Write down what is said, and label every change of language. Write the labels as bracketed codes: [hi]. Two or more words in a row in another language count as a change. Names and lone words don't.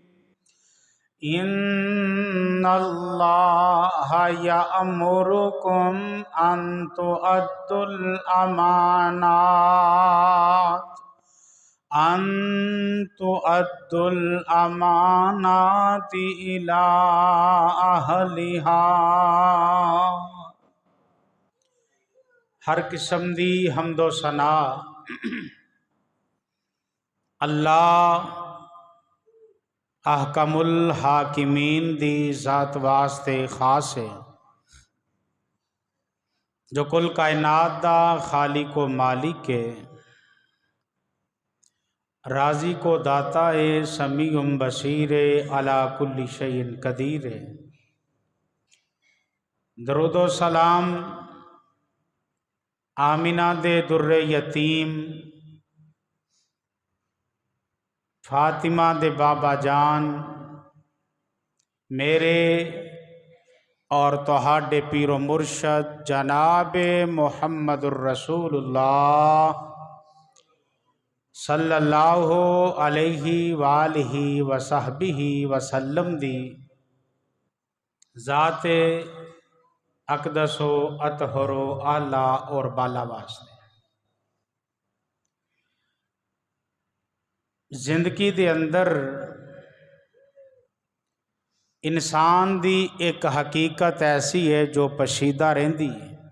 [ar] إن الله يأمركم أن تؤدوا الأمانات إلى أهلها. [pa] ہر قسم دی حمد و ثنا اللہ [ar] أحكم الحاكمين [pa] دی ذات واسطے خاص ہے، جو کل کائنات دا خالق و مالک ہے، راجی کو داتا ہے, [ar] سميع بصير [pa] ہے, [ar] على كل شيء قدير है। [pa] درود و سلام آمنہ دے دُرِّ یتیم، فاطمہ دے بابا جان, میرے اور تہاڈے پیر و مرشد جنابِ [ar] محمد رسول الله صلى الله عليه وآله وصحبه وسلم [pa] دی ذاتِ اقدس و اطہر و اعلیٰ اور بالا واسطے. زندگی دے اندر انسان دی اک حقیقت ایسی ہے جو پوشیدہ رہتی ہے.